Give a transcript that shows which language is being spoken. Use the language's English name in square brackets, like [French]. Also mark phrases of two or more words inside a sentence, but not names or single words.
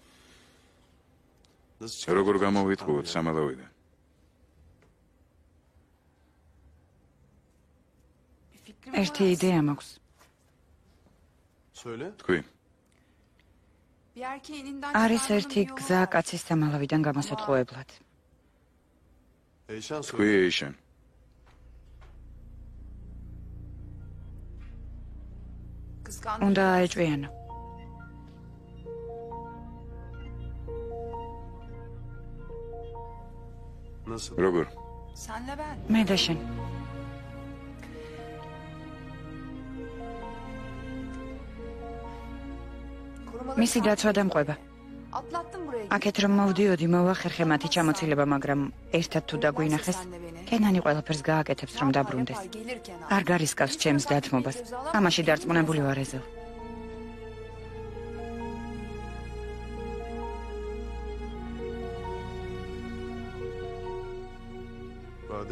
[Georgian] როგორ გამოვიტყუოთ სამალავიდან? [Turkish] bir fikrim [Georgian] ერთი [Turkish] var. [Georgian] იდეა მაქვს. [Turkish] Söyle. [Georgian] თქვი, [Turkish] Bir erkeğin elinden [Georgian] არის [Turkish] çıkarmanın [Georgian] ერთი [Turkish] bir yolu [Georgian] გზა [Turkish] var. [Georgian] კაცის სამალავიდან გამოსატყუებლად. Eyşan თქვი [Turkish] söyle. [Georgian] ეიშან. [Turkish] Kıskandım. [Georgian] უნდა აეჭვიანო. [Turkish] Nasıl? [Georgian] როგორ? [Turkish] Senle ben. [Georgian] მე და შენ. [Turkish] Korumaları [Georgian] მისი დაცვა და მყვება. [Turkish] Atlattım buraya. [Georgian] აქეთ რომ მოვდიოდი, მოვახერხე მათი ჩამოცილება, მაგრამ ერთად თუ დაგვინახეს, კენანი ყველაფერს გააკეთებს რომ დაბრუნდეს. არ გარისკავს ჩემს დათმობას. ამაში დარწმუნებული ვარ ეზელ. Bade.